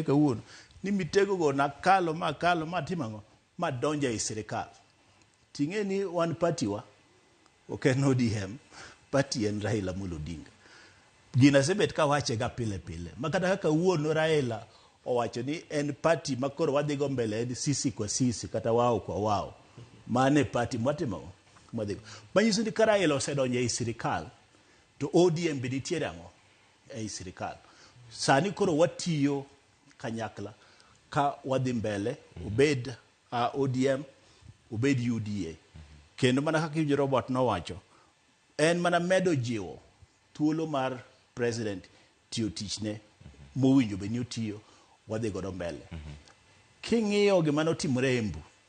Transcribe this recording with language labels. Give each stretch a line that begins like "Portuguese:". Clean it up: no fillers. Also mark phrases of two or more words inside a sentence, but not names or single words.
Luo (Kenya and Tanzania): kawuono ni mitego go nakalo ma timango ma donja e sirikal ting'e ni
English: one party
Luo (Kenya and Tanzania): wa oken ODM party en Raila Amolo Odinga gina sebet ka wache ga pile makata kaka wuono Raila owacho ni en party makoro wadhigo mbele en
Swahili: sisi kwa sisi
Luo (Kenya and Tanzania): kata
Swahili: wao kwa wao
Luo (Kenya and Tanzania): mane party mwatimo madhigo manyiso ni Raila osedonje e sirikal to ODM be nitiere ang'o e sirikal sani koro watiyo kanyakla ka wadhi mbele obed ODM obed UDA kendo mana kaka Robert nowacho en mana medo jiwo thuolo mar president tiyo tichne mowinjo be ni otiyo wadhi godo mbele king'iyo gima notimore Embu